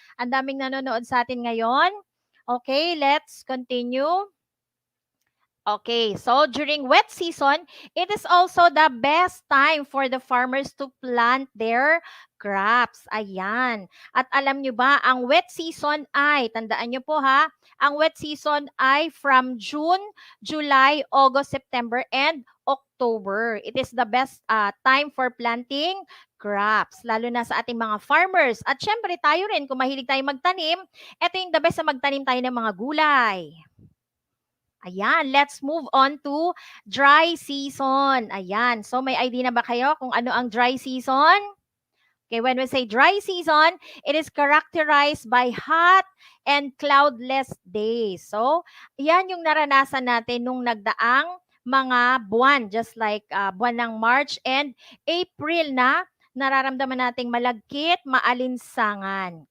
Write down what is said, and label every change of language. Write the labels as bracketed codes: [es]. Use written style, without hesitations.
[tl] Ang daming nanonood sa atin ngayon. [en] Okay, let's continue. Okay, so during wet season, it is also the best time for the farmers to plant their crops. Ayan. [tl] At alam nyo ba, ang wet season ay, tandaan nyo po ha, ang wet season ay from June, July, August, September, and October. [en] It is the best time for planting crops, [tl] lalo na sa ating mga farmers. At syempre tayo rin, kung mahilig tayo magtanim, ito yung the best na magtanim tayo ng mga gulay. [en] Ayan, let's move on to dry season. [tl] Ayan, so may idea na ba kayo kung ano ang dry season? [en] Okay, when we say dry season, it is characterized by hot and cloudless days. [tl] So, yan yung naranasan natin nung nagdaang mga buwan, [en] just like [tl] buwan ng March and April na nararamdaman nating malagkit, maalinsangan.